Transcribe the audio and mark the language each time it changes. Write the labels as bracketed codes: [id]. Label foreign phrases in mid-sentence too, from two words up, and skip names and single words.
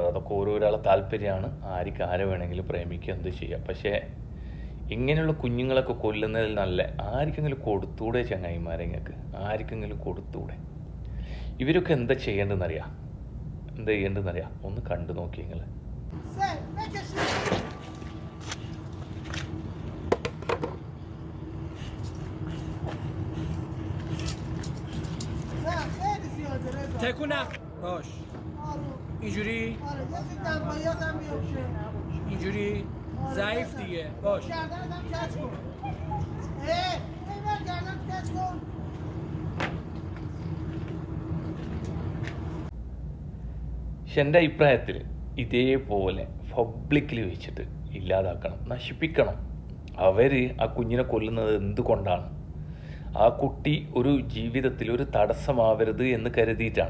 [ml] അതൊക്കെ ഓരോരാളെ താല്പര്യമാണ്. ആർക്ക് ആരെ വേണമെങ്കിലും പ്രേമിക്കുക, എന്ത് ചെയ്യാം. പക്ഷേ ഇങ്ങനെയുള്ള കുഞ്ഞുങ്ങളൊക്കെ കൊല്ലുന്നതിൽ നല്ല ആർക്കെങ്കിലും കൊടുത്തൂടെ ചങ്ങായിമാരെ? നിങ്ങൾക്ക് ആർക്കെങ്കിലും കൊടുത്തൂടെ? ഇവരൊക്കെ എന്താ ചെയ്യേണ്ടതെന്നറിയാം, എന്താ ചെയ്യേണ്ടതെന്നറിയാം. ഒന്ന് കണ്ടു നോക്കി നിങ്ങൾ. [fa] تکونه باش اینجوری اینجوری ضعیف دیگه باش گردنم کج کن بر گردنم کج کن. [ml] പക്ഷെ എൻ്റെ അഭിപ്രായത്തിൽ ഇതേപോലെ പബ്ലിക്കിൽ വെച്ചിട്ട് ഇല്ലാതാക്കണം, നശിപ്പിക്കണം. അവർ ആ കുഞ്ഞിനെ കൊല്ലുന്നത് എന്തുകൊണ്ടാണ്? ആ കുട്ടി ഒരു ജീവിതത്തിൽ ഒരു തടസ്സമാവരുത് എന്ന് കരുതിയിട്ടാണ്.